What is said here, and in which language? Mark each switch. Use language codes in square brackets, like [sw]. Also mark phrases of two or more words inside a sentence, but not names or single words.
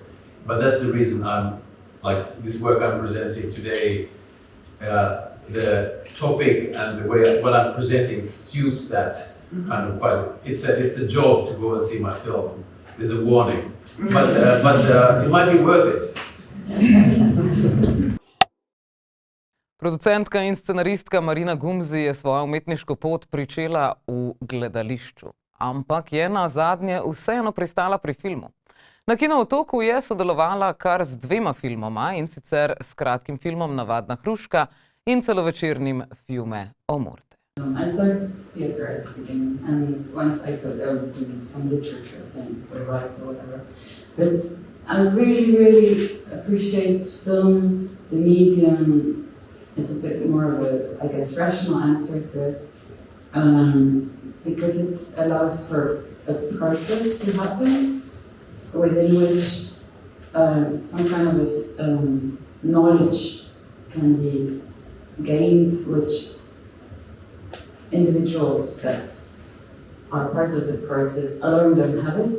[en] But that's the reason I'm like this work I'm presenting today. The topic and the way what I'm presenting suits that kind of quite. It's a job to go and see my film. There's a warning, but it might be worth it. [sl] Producentka in scenaristka Marina Gumzi je svojo umetniško pot pričela v gledališču, ampak je nazadnje vseeno pristala pri filmu. Na Kino Otoku je sodelovala kar z 2 filmoma, in sicer s kratkim filmom Navadna hruška in celovečernim Filme o morte. [en] I started theatre at the beginning, and once I thought I would do some literature things or write or whatever. But I really, really appreciate film, the medium. It's a bit more of a, I guess, rational answer to it, because it allows for a process to happen within which some kind of this knowledge can be gained, which individuals that are part of the process alone don't have it.